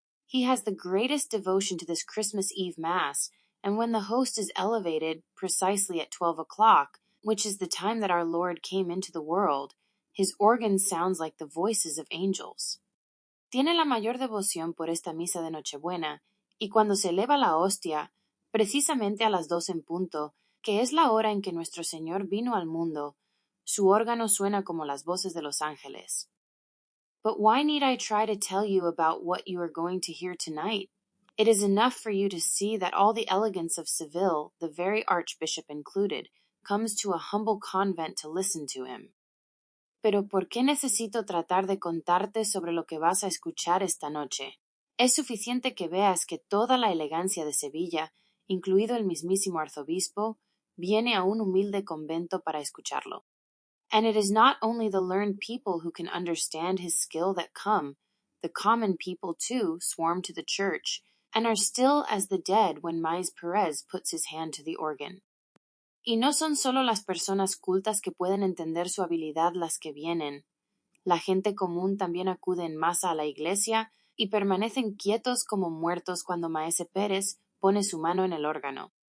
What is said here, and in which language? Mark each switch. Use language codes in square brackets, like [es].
[en] He has the greatest devotion to this Christmas Eve Mass, and when the host is elevated, precisely at 12 o'clock, which is the time that our Lord came into the world, his organ sounds like the voices of angels. [es] Tiene la mayor devoción por esta misa de Nochebuena, y cuando se eleva la hostia, precisamente a las 2 en punto, que es la hora en que nuestro Señor vino al mundo, su órgano suena como las voces de los ángeles. [en] But why need I try to tell you about what you are going to hear tonight? It is enough for you to see that all the elegance of Seville, the very Archbishop included, comes to a humble convent to listen to him. [es] Pero ¿por qué necesito tratar de contarte sobre lo que vas a escuchar esta noche? Es suficiente que veas que toda la elegancia de Sevilla, incluido el mismísimo arzobispo, viene a un humilde convento para escucharlo. [en] And it is not only the learned people who can understand his skill that come, the common people, too, swarm to the church, and are still as the dead when Maese Perez puts his hand to the organ. [es] Y no son solo las personas cultas que pueden entender su habilidad las que vienen. La gente común también acude en masa a la iglesia y permanecen quietos como muertos cuando Maese Pérez pone su mano en el órgano.